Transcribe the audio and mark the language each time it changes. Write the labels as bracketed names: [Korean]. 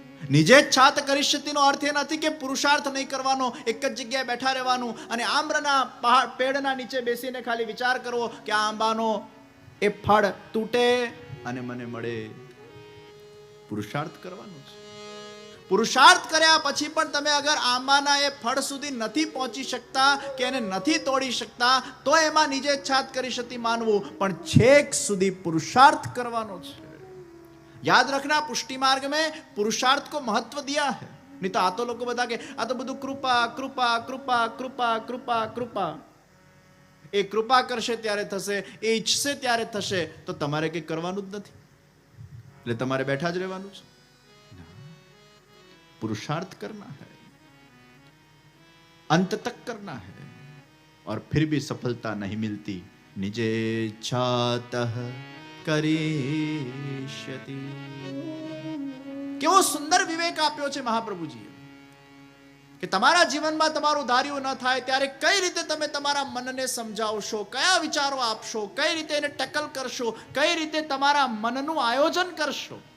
[Gujarati] નિજેચ્છાત કરીષ્યતિનો અર્થ એ નથી કે પુરુષાર્થ નહીં કરવાનો, એક જ જગ્યાએ બેઠા રહેવાનું અને આમ્રના પેડના નીચે બેસીને ખાલી વિચાર કરવો કે આ આંબાનો એ ફળ તૂટે અને મને મળે. પુરુષાર્થ કરવાનો છે. પુરુષાર્થ કર્યા પછી પણ તમે અગર આંબાના એ ફળ સુધી નથી પહોંચી શકતા કે એને નથી તોડી શકતા તો એમાં નિજેચ્છાત કરીષ્યતિ માનવું. પણ છેક સુધી પુરુષાર્થ કરવાનો છે. [Hindi] યાદ રખના, પુષ્ટિ માર્ગ में पुरुषार्थ को महत्व दिया है. नहीं तो आ तो लोग बता के आ तो [Gujarati] બધું કૃપા કૃપા કૃપા [Hindi] કૃપા કૃપા કૃપા. [Gujarati] એ કૃપા કરશે ત્યારે થશે, એ ઈચ્છશે ત્યારે થશે. તો તમારે કંઈ કરવાનું જ નથી, એટલે તમારે બેઠા જ રહેવાનું છે. [Hindi] पुरुषार्थ करना है, अंत तक करना है. और फिर भी सफलता नहीं मिलती. [Sanskrit] निजेच्छातः કરીષ્યતિ. [Gujarati] કેવો સુંદર વિવેક આપ્યો છે મહાપ્રભુજીએ કે તમારા જીવનમાં તમારું ધાર્યું ન થાય ત્યારે કઈ રીતે તમે તમારા મનને સમજાવશો, કયા વિચારો આપશો, કઈ રીતે એને ટેકલ કરશો, કઈ રીતે તમારા મનનું આયોજન કરશો.